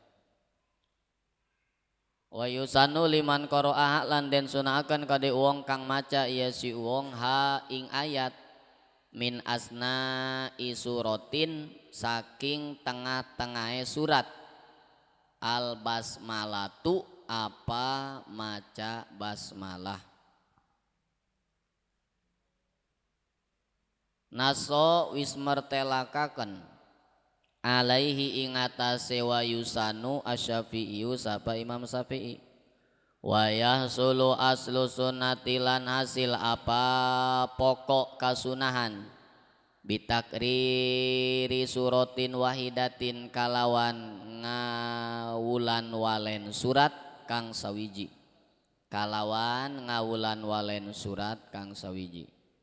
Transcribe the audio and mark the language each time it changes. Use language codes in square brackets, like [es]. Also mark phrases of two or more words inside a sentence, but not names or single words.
[ar] Wa yusanu liman qara'ah [jv] lan den sunaaken kade wong kang maca iya si wong ha ing ayat [ar] min asna isuratin [jv] saking tengah-tengahe surat [ar] al basmalatu [jv] apa maca basmalah. Naso wis mertelakaken alaihi ing atase [ar] wa yusanu asy-Syafi'i [jv] sapa Imam Syafi'i [ar] wa yahsulu aslu sunnati [jv] lan hasil apa pokok kasunahan [ar] bitakriri suratin wahidatin [jv] kalawan ngawulan walen surat kang sawiji kalawan ngawulan walen surat kang sawiji.